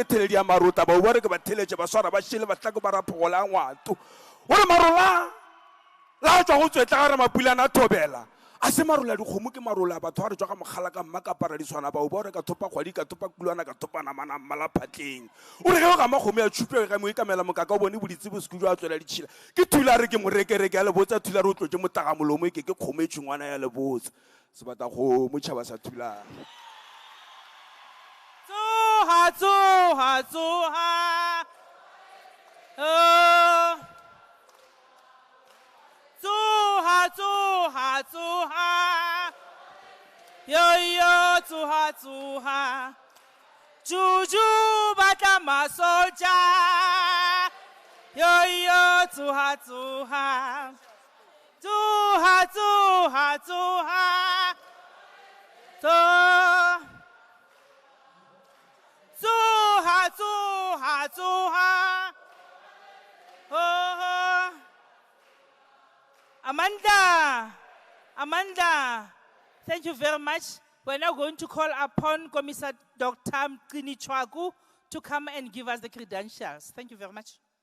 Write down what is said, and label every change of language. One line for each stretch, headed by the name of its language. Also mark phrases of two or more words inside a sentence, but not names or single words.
Northern Sotho: theledi ya marota bao ba re ke ba theletše ba swara ba šele bahlako ba raphogola a ngwato o re marola la tswa go tswetla ga re mapulana a thobela a se marola dikgomo ke marola a batho ga re tswa ga mogala ka mma ka paradiswana bao ba re ka thopa kgwadi ka thopa kulwana ka thopa namana mmalaphatleng o re ge o ga makgomo ya tšhupe ga mo ikamela mokaka o bone boditse boseko jwa a tswela ditšhila ke thula re ke morekereke ya lebotsa thula re o tlotse motagamolomo e ke kgomo e tšhengwana ya lebotsa se bata go motšhaba sa thulang
Southern Sotho: Tsoha. Yo, tsoha. Juju bata masoja. Yo, tsoha. Tsoha. Oh.
English: Amanda, thank you very much. We're now going to call upon Commissar Dr. Mqini Chwaku to come and give us the credentials. Thank you very much.